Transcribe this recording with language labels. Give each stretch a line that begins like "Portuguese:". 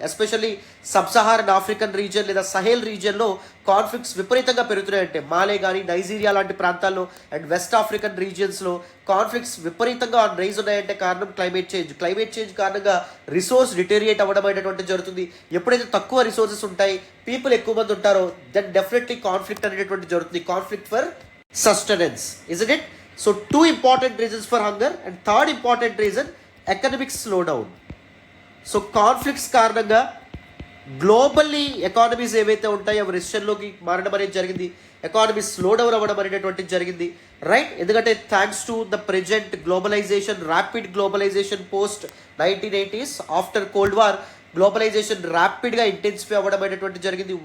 Telugu: Especially sub Saharan African region లేదా Sahel రీజియన్లో conflicts విపరీతంగా పెరుగుతున్నాయంటే మాలే కానీ నైజీరియా లాంటి ప్రాంతాల్లో అండ్ వెస్ట్ ఆఫ్రికన్ రీజియన్స్లో కాన్ఫ్లిక్ట్స్ విపరీతంగా రైజ్ ఉన్నాయంటే కారణం క్లైమేట్ చేంజ్. క్లైమేట్ చేంజ్ కారణంగా రిసోర్స్ డిటేరియేట్ అవ్వడం అనేటువంటి జరుగుతుంది. ఎప్పుడైతే తక్కువ రిసోర్సెస్ ఉంటాయి, పీపుల్ ఎక్కువ మంది ఉంటారో,
English: then definitely
Telugu: కాన్ఫ్లిక్ట్ అనేటువంటి జరుగుతుంది.
English: Conflict for sustenance, isn't it? So 2 important reasons for hunger, and third important reason, economic slowdown.
Telugu: So conflicts కారణంగా గ్లోబల్లీ ఎకానమీస్ ఏవైతే ఉంటాయో అవి రెసిషన్లోకి మారడం అనేది జరిగింది. ఎకానమీ స్లో డౌన్ అవ్వడం అనేటటువంటిది జరిగింది, రైట్? ఎందుకంటే
English: thanks to the present globalization, rapid globalization post 1980s after cold war,
Telugu: globalisation ర్యాపిడ్గా intensify అవ్వడం అనేటువంటి జరిగింది.